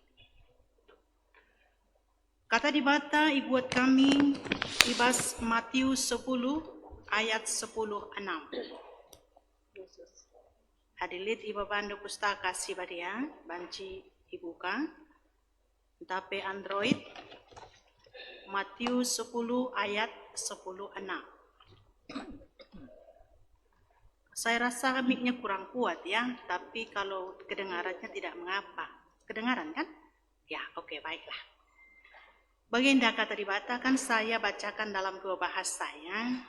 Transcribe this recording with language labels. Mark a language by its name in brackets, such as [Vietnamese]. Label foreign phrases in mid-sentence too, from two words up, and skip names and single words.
[Batak Karo] Kata di bata ibuat kami ibas Matius 10 ayat 10-6. Hadilit iba bandu pustaka si badia banci ibuka tape Android Matius 10 ayat 10-6. [Indonesian] Saya rasa mic-nya kurang kuat ya, tapi kalau kedengarannya tidak mengapa. Kedengaran kan? Ya, oke, baiklah. Baginda [Batak Karo] kata di bata [Indonesian] kan saya bacakan dalam dua bahasa ya.